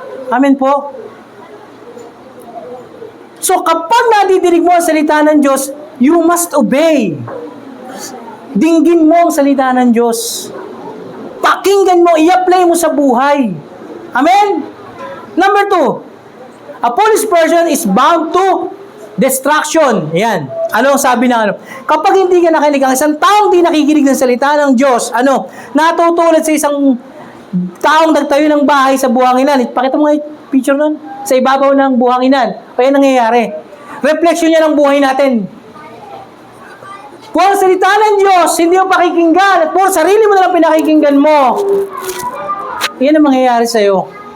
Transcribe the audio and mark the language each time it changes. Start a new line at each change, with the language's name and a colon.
Filipino: Amen po. So kapag nadidinig mo ang salita ng Diyos,
English: you must obey.
Filipino: Dinggin mo ang salita ng Diyos. Pakinggan mo, i-apply mo sa buhay. Amen?
English: Number 2, a foolish person is bound to destruction.
Filipino: Yan. Ano ang sabi ng ano? Kapag hindi ka nakinig, ang isang taong di nakikinig ng salita ng Diyos, natutulad sa isang taong nagtayo ng bahay sa buhanginan. Pakita mo nga yung picture nun. Sa ibabaw ng buhanginan. Kaya nangyayari. Reflection niya ng buhay natin. Kung ang salita ng Diyos, hindi mo pakikinggan, at puro sarili mo na lang pinakikinggan mo, yan ang mangyayari sa'yo.